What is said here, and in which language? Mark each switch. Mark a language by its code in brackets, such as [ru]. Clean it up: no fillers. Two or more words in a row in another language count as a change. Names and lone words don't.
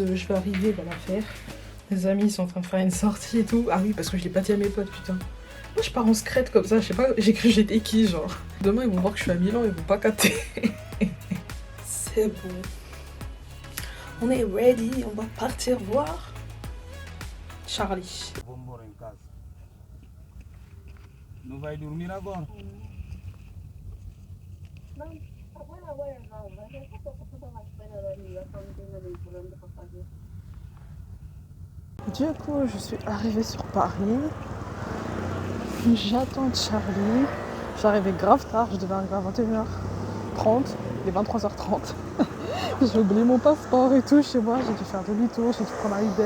[fr] Je vais arriver, il va la faire. Les amis, ils sont en train de faire une sortie et tout. Ah oui, parce que je l'ai pas dit à mes potes, putain. Moi, je pars en secrète comme ça, je sais pas, j'ai cru que j'étais qui, genre. Demain, ils vont voir que je suis à Milan, ils vont pas capter. C'est bon. On est ready, on va partir voir Charlie. [pt] Vamos embora em casa. Não vai dormir agora? Não, agora não, mas eu só tô à espera da ligação, não tenho nada importante para fazer. [fr] Du coup, je suis arrivée sur Paris. J'attends Charlie. J'arrivais grave tard, je devais arriver à 21h30. Il est 23h30. J'ai oublié mon passeport et tout chez moi. J'ai dû faire demi-tour, j'ai dû prendre un Uber.